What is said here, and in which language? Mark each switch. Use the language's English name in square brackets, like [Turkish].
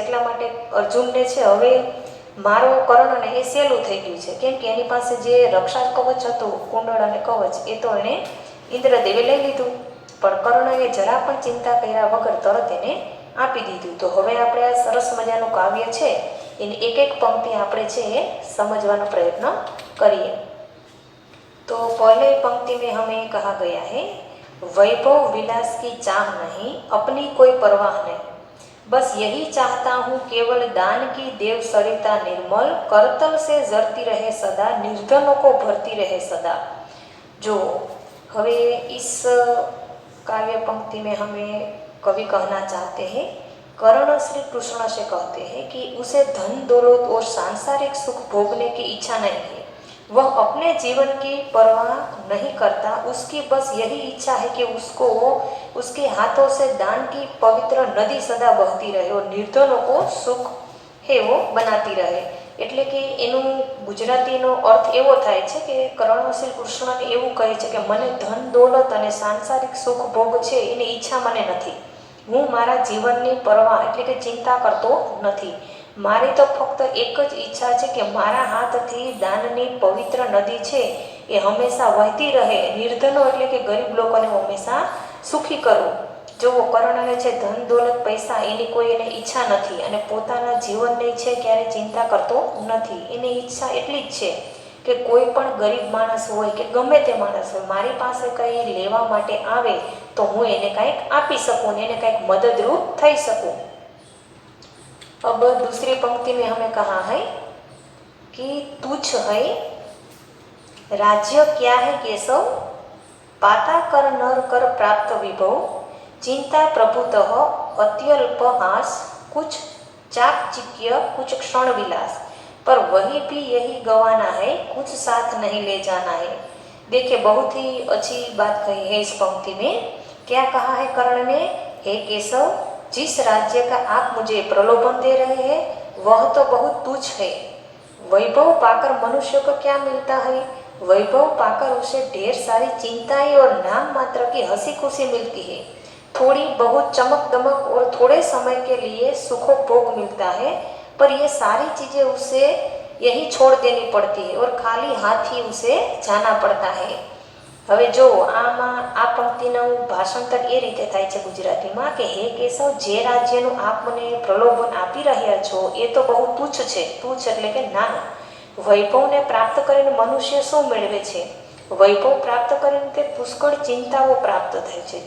[Gujarati] એટલા માટે અર્જુનને છે હવે મારો કર્ણને એ સહેલું થઈ ગયું છે, કેમ કે એની પાસે જે રક્ષા કવચ હતું કુંડળ અને કવચ એ તો એણે ઇન્દ્રદેવે લઈ લીધું, પણ કર્ણએ જરા પણ ચિંતા કર્યા વગર તરત એને આપી દીધું. તો હવે આપણે આ સરસ મજાનું કાવ્ય છે એની એક એક પંક્તિ આપણે છે એ સમજવાનો પ્રયત્ન કરીએ. [Hindi] तो पहले पंक्ति में हमें कहा गया है वैभव विलास की चाह नहीं, अपनी कोई परवाह नहीं, बस यही चाहता हूँ केवल दान की देव सरिता निर्मल, करतल से जरती रहे सदा, निर्धनों को भरती रहे सदा. जो हवे इस काव्य पंक्ति में हमें कवि कहना चाहते हैं, कर्ण श्री कृष्ण से कहते हैं कि उसे धन दौलत और सांसारिक सुख भोगने की इच्छा नहीं है, वह अपने जीवन की परवाह नहीं करता. उसकी बस यही इच्छा है कि उसको उसके हाथों से दान की पवित्र नदी सदा बहती रहे और निर्धनों को सुख है वो बनाती रहे. [Gujarati] એટલે કે એનું ગુજરાતીનો અર્થ એવો થાય છે કે કર્ણ શ્રી કૃષ્ણને એવું કહે છે કે મને ધન દોલત અને સાંસારિક સુખ ભોગ છે એની ઈચ્છા મને નથી. હું મારા જીવનની પરવા એટલે કે ચિંતા કરતો નથી. મારી તો ફક્ત એક જ ઈચ્છા છે કે મારા હાથથી દાનની પવિત્ર નદી છે એ હંમેશા વહેતી રહે. નિર્ધનો એટલે કે ગરીબ લોકોને હંમેશા સુખી કરવું. જુઓ, કર્ણને છે ધન દોલત પૈસા એની કોઈ એને ઈચ્છા નથી અને પોતાના જીવનની છે ક્યારે ચિંતા કરતો નથી. એની ઈચ્છા એટલી જ છે કે કોઈ પણ ગરીબ માણસ હોય કે ગમે તે માણસ હોય મારી પાસે કંઈ લેવા માટે આવે તો હું એને કંઈક આપી શકું ને એને કંઈક મદદરૂપ થઈ શકું. [Hindi] अब दूसरी पंक्ति में हमें कहा है कि तुच्छ है राज्य क्या है केशव, पाता कर नर कर प्राप्त विभव, चिंता प्रभुतः अत्यल्प हास, कुछ चाकचिक्य कुछ क्षण विलास, पर वही भी यही गवाना है, कुछ साथ नहीं ले जाना है. देखिए, बहुत ही अच्छी बात कही है इस पंक्ति में. क्या कहा है कर्ण ने? हे केशव, जिस राज्य का आप मुझे प्रलोभन दे रहे हैं वह तो बहुत तुच्छ है. वैभव पाकर मनुष्य को क्या मिलता है? वैभव पाकर उसे ढेर सारी चिंताएं और नाम मात्र की हंसी खुशी मिलती है. थोड़ी बहुत चमक दमक और थोड़े समय के लिए सुखोपभोग मिलता है, पर ये सारी चीज़ें उसे यही छोड़ देनी पड़ती है और खाली हाथ ही उसे जाना पड़ता है. [Gujarati] હવે જો આમાં આ પંક્તિનું ભાષાંતર એ રીતે થાય છે ગુજરાતીમાં કે હે કેશવ, જે રાજ્યનું આપ મને પ્રલોભન આપી રહ્યા છો એ તો બહુ તુચ્છ છે. તુચ્છ એટલે કે નાનું. વૈભવને પ્રાપ્ત કરીને મનુષ્ય શું મેળવે છે? વૈભવ પ્રાપ્ત કરીને તે પુષ્કળ ચિંતાઓ પ્રાપ્ત થાય છે.